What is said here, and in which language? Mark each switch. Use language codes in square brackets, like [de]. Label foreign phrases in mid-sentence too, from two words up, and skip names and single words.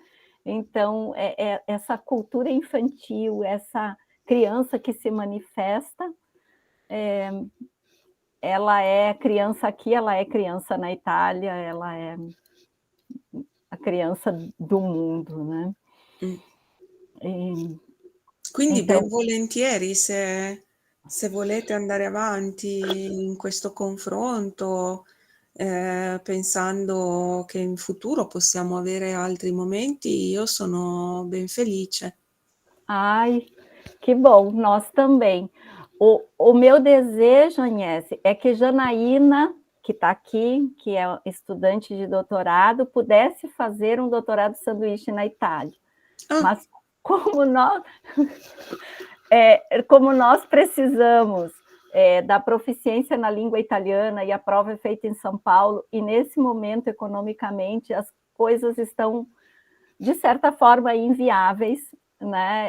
[pt] Então, essa cultura infantil, essa criança que se manifesta, ela é criança aqui, ela é criança na Itália, ela é a criança do mundo, né? [it] Quindi [pt] então... [it] ben volentieri, se volete andare avanti in questo confronto, pensando che in futuro possiamo avere altri momenti, io sono ben felice. [pt] Ai, que bom, nós também. O meu desejo, Agnese, é que Janaína, que está aqui, que é estudante de doutorado, pudesse fazer um doutorado sanduíche na Itália. Mas como nós precisamos da proficiência na língua italiana e a prova é feita em São Paulo, e nesse momento, economicamente, as coisas estão, de certa forma, inviáveis, né?